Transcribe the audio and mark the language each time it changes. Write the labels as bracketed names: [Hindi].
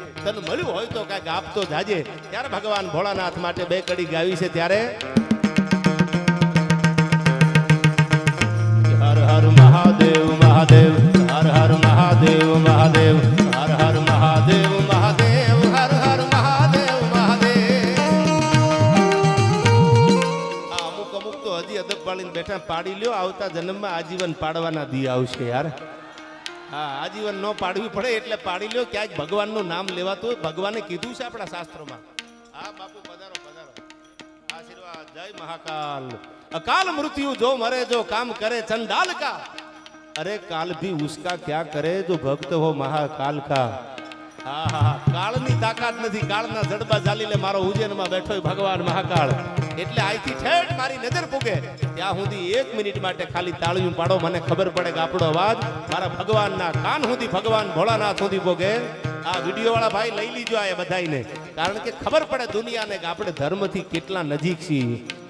[Gujarati] તને મળ્યું હોય તો કાંઈક આપતો જાજે ત્યારે ભગવાન ભોળાનાથ માટે 2 કડી ગાવી છે ત્યારે હર હર મહાદેવ મહાદેવ હર હર મહાદેવ મહાદેવ હર હર મહાદેવ મહાદેવ હર હર મહાદેવ મહાદેવ અમુક તો હજી અદબ વાળીને બેઠા પાડી લ્યો, આવતા જન્મમાં આજીવન પાડવાના દી આવશે યાર. હા, આજીવન ન પાડવી પડે એટલે પાડી લ્યો. ક્યાંક ભગવાનનું નામ લેવાતું હોય, ભગવાને કીધું છે આપણા શાસ્ત્રોમાં. હા બાપુ પધારો પધારો. આશીર્વાદ. જય મહાકાલ. [Hindi] अकाल मृत्यु जो मरे जो काम करे चंडाल का, अरे काल भी उसका क्या करे जो भक्त हो महाकाल का. [Gujarati] કાળની તાકાત નથી, કાળના જડબા ચાલીને મારો ઉજ્જૈનમાં બેઠો ભગવાન મહાકાળ. એટલે આઈથી ઠેઠ મારી નજર પૂગે ત્યાં સુધી 1 મિનિટ માટે ખાલી તાળીયું પાડો, મને ખબર પડે કે આપણો અવાજ મારા ભગવાનના કાન સુધી, ભગવાન ભોળાનાથ સુધી પૂગે. આ વિડીયો વાળા ભાઈ લઈ લીજો આ બધાઈને, કારણ કે ખબર પડે દુનિયાને કે આપણે ધર્મથી કેટલા નજીક છીએ.